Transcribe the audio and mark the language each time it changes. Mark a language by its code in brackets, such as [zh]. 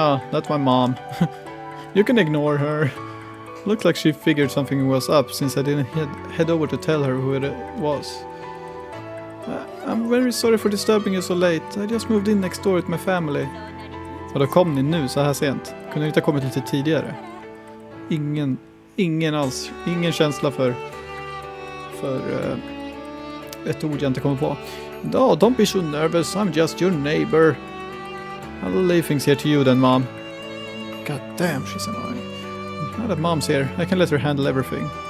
[en] That's my mom. You can ignore her. Looks like she figured something was up since I didn't head over to tell her who it was. I'm very sorry for disturbing you so late. I just moved in next door with my family. [sv] Och då kom ni nu så här sent. Kunde ni inte ha kommit lite tidigare? Ingen alls. Ingen känsla för ett ord jag inte kommer på. [en] No, don't be so nervous. I'm just your neighbor. I'll leave things here to you then, Mom. God damn, she's annoying. Now that Mom's here, I can let her handle everything.